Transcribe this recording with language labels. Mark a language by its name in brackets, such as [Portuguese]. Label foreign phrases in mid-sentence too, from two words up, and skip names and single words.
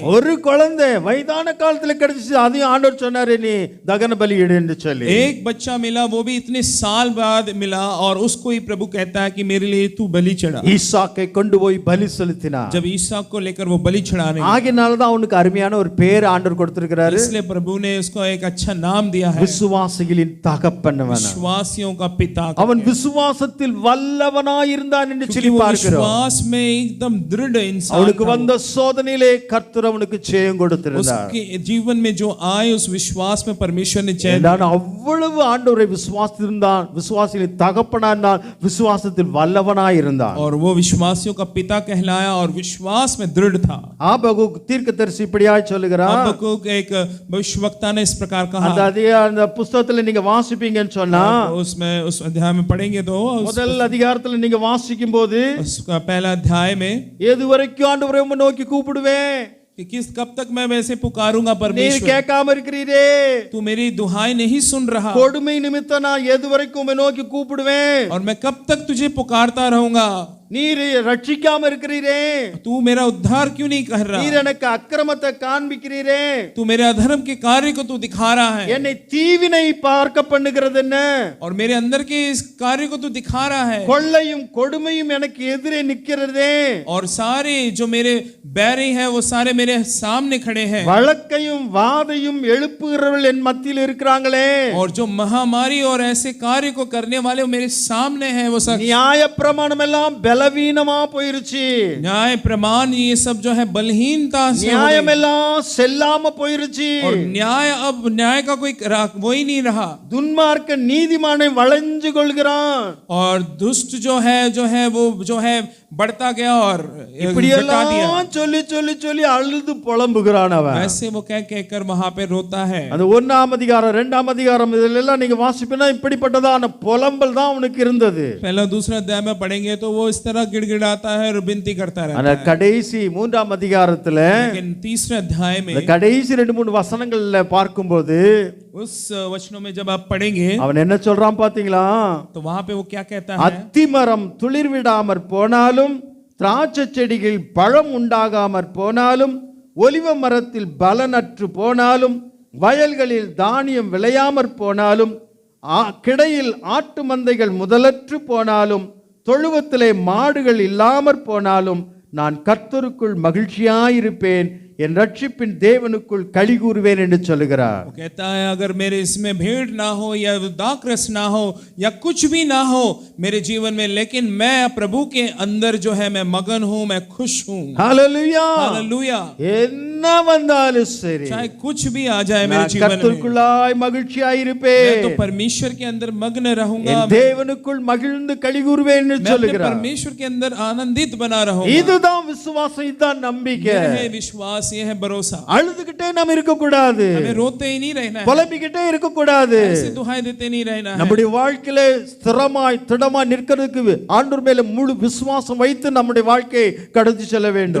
[Tamil] ஒரு குழந்தை வயதான காலத்துல கிடைச்சிச்சு, அதையும் ஆண்டவர் சொன்னாரு நீ தகன பலி இடு என்று சொல்லி. [Hindi] एक बच्चा मिला, वो भी इतने साल बाद मिला, और उसको ही प्रभु कहता है कि मेरे लिए तू बलि चढ़ा. [Tamil] ஈசாக்கை கொண்டு போய் பலி செலுத்தினார். [Hindi] जब ईसा को लेकर वो बलि चढ़ाने, [Tamil] ஆகினால தான் அவனுக்கு அருமையான ஒரு பேர் ஆண்டவர் கொடுத்திருக்கிறாரு. [Hindi] इसलिए प्रभु ने उसको एक अच्छा नाम दिया है, [Tamil] விசுவாசிகளின் தகப்பனவன். [Hindi] विश्वासियों का पिता. [Tamil] அவன் விசுவாசத்தில் வல்லவனாய் இருந்தான் என்று சொல்லி [Hindi] वो [Tamil] பார்க்கிறோம். [Hindi] विश्वास में एकदम दृढ़ इंसान [Tamil] அவனுக்கு [Hindi] था. [Tamil] வந்த சோதனையிலே கர்த்தர் அவனுக்கு ஜெயம் கொடுத்திருந்தார். [Hindi] उसके जीवन में जो आए उस विश्वास में परमेश्वर ने जय. [Tamil] நான் அவ்வளவு ஆண்டவரை விசுவாசித்திருந்தான், விசுவாசிகளின் தகப்பனா இருந்தான், விசுவாசத்தில் வல்லவனாய் இருந்தான். [Hindi] और वो विश्वासियों का पिता कहलाया और विश्वास में दृढ़ था. [Tamil] ஆபகுக் தீர்க்கதரிசி இப்படியாய் சொல்லுகிறான். [Hindi] हबक्कुक एक भविष्यवक्ता ने इस प्रकार कहा. [Tamil] அந்த புத்தகத்துல நீங்க வாசிப்பீங்கன்னு சொன்னா, [Hindi] उसमें उस अध्याय में पढ़ेंगे तो [Tamil] முதல் அதிகாரத்துல நீங்க வாசிக்கும் போது [Hindi] उसका पहला अध्याय में [Tamil] எது வரைக்கும் ஆண்டவரை உம்மை நோக்கி கூப்பிடுவேன், [Hindi] कि किस कब तक मैं वैसे पुकारूंगा [Tamil] நீர் [Hindi] परमेश्वर, [Tamil] கேட்காம இருக்கிறீரே, [Hindi] तू मेरी दुहाई नहीं सुन रहा, [Tamil] கொடுமை நிமித்தம் நான் எது வரைக்கும் உம்மை நோக்கி கூப்பிடுவேன், [Hindi] और मैं कब तक तुझे पुकारता रहूंगा, [Tamil] நீர் ரட்சிக்காம இருக்கிறீரே, [Hindi] तू मेरा उद्धार क्यों नहीं कर रहा, [Tamil] நீர் எனக்கு அக்கிரமத்தை காண்பிக்கிறீரே, [Hindi] तू मेरे अधर्म के कार्य को तू दिखा रहा है, [Tamil] என்னை தீவினை பார்க்க பண்ணுகிறது என்ன, [Hindi] और मेरे अंदर के इस कार्य को तू दिखा रहा है, [Tamil] கொள்ளையும் கொடுமையும் எனக்கு எதிரே நிக்கிறதே, [Hindi] और सारे जो मेरे बैरी हैं वो सारे मेरे सामने खड़े हैं, [Tamil] வழக்கையும் வாதையும் எழுப்புகிறவர்கள் என் மத்தியில் இருக்கிறாங்களே, [Hindi] और जो महामारी और ऐसे कार्य को करने वाले वो मेरे सामने हैं, वो सब [Tamil] நியாய பிரமாணம் எல்லாம் பலவீனமா போயிருச்சு, [Hindi] न्याय प्रमाण ये सब जो है बलहीनता से हो [Tamil] நியாயம் [Hindi] गई, [Tamil] எல்லாம் செல்லாம போயிருச்சு, [Hindi] और न्याय अब न्याय का कोई वो ही नहीं रहा, [Tamil] துன்மார்க்க நீதிமானை வளைஞ்சு கொள்கிறான், [Hindi] और दुष्ट जो है वो जो है बढ़ता गया और [Tamil] இப்படி [Hindi] घटा दिया, [Tamil] எல்லாம் சொல்லி சொல்லி சொல்லி அழுது புலம்புகிறான் அவன். [Hindi] वैसे वो कह कर वहां पे रोता है. [Tamil] அந்த 1ஆம் அதிகாரம் 2ஆம் அதிகாரம் இதெல்லாம் நீங்க வாசிப்பீனா இப்படிப்பட்டதான புலம்பல் தான் அவனுக்கு இருந்தது. [Hindi] पहला दूसरा अध्याय में पढ़ेंगे तो वो इस तरह गिड़गिड़ाता है और विनती करता रहता [Tamil] ஆனா [Hindi] है. [Tamil] கடைசி 3ஆம் அதிகாரத்துல [Hindi] लेकिन तीसरे अध्याय में [Tamil] இந்த கடைசி 2-3 வசனங்கள்ல பார்க்கும்போது [Hindi] उस वचनों में जब आप पढ़ेंगे [Tamil] அவன் என்ன சொல்றான் பாத்தீங்களா, [Hindi] तो वहां पे वो क्या कहता है, [Tamil] அத்திமரம் துளிர் விடாமற் போனாலும், திராட்சை செடிகள் பழம் உண்டாகாமற் போனாலும், ஒலிவ மரத்தில் பலனற்று போனாலும், வயல்களில் தானியம் விளையாமற் போனாலும், கிடையில் ஆட்டு மந்தைகள் முதலற்று போனாலும், தொழுவத்திலே மாடுகள் இல்லாமற் போனாலும், நான் கர்த்தருக்குள் மகிழ்ச்சியாயிருப்பேன், என் ரட்சிப்பின் தேவனுக்குள் களி கூறுவேன் என்று சொல்லுகிறார். [Hindi] वो कहता है अगर मेरे इसमें भेड़ ना हो या दाखरस ना हो या कुछ भी ना हो मेरे जीवन में, लेकिन मैं प्रभु के अंदर जो है मैं मगन हूं, मैं खुश हूं. [Tamil] ஹல்லேலூயா. [Hindi] हालेलुया. [Tamil] என்ன வந்தாலும் சரி [Hindi] चाहे कुछ भी आ जाए मेरे [Tamil] நான் [Hindi] जीवन में, [Tamil] கர்த்தருக்குள்ளாய் மகிழ்ச்சியாயிருப்பேன், [Hindi] मैं तो परमेश्वर के अंदर मग्न रहूंगा, [Tamil] என் தேவனுக்குள் மகிழ்ந்து களி கூறுவேன் என்று [Hindi] मैं अपने [Tamil] சொல்லுகிறார். [Hindi] परमेश्वर के अंदर आनंदित बना रहूंगा. [Tamil] இதுதான் விசுவாசம், இதுதான் நம்பிக்கை. [Hindi] यह है विश्वास, यह है भरोसा. [Tamil] அழுதுகிட்டே நாம் இருக்க கூடாது, [Hindi] हमें रोते ही नहीं रहना है, [Tamil] புலம்பிக்கிட்டே இருக்க கூடாது. [Hindi] ऐसे दुहाई देते नहीं रहना है. [Tamil] நம்முடைய வாழ்க்கையில ஸ்திரமாய் திடமாய் நிற்கிறதுக்கு ஆண்டவர் மேல முழு விசுவாசம் வைத்து நம்முடைய வாழ்க்கையை கடந்து செல்ல வேண்டும்.